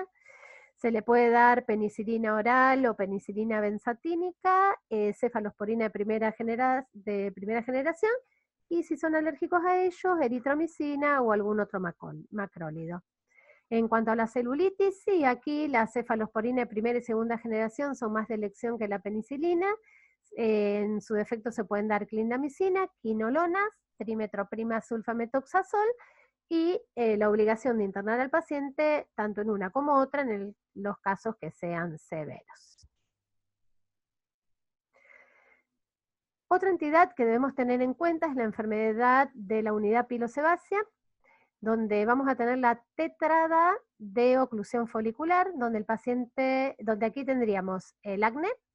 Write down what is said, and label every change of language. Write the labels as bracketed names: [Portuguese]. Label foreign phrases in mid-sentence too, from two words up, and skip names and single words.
[Spanish] Se le puede dar penicilina oral o penicilina benzatínica, cefalosporina de primera generación, y si son alérgicos a ellos, eritromicina o algún otro macrólido. En cuanto a la celulitis, sí, aquí la cefalosporina de primera y segunda generación son más de elección que la penicilina. En su defecto se pueden dar clindamicina, quinolonas, trimetroprima sulfametoxazol, y la obligación de internar al paciente tanto en una como otra en los casos que sean severos. Otra entidad que debemos tener en cuenta es la enfermedad de la unidad pilosebácea, donde vamos a tener la tetrada de oclusión folicular, donde aquí tendríamos el acné,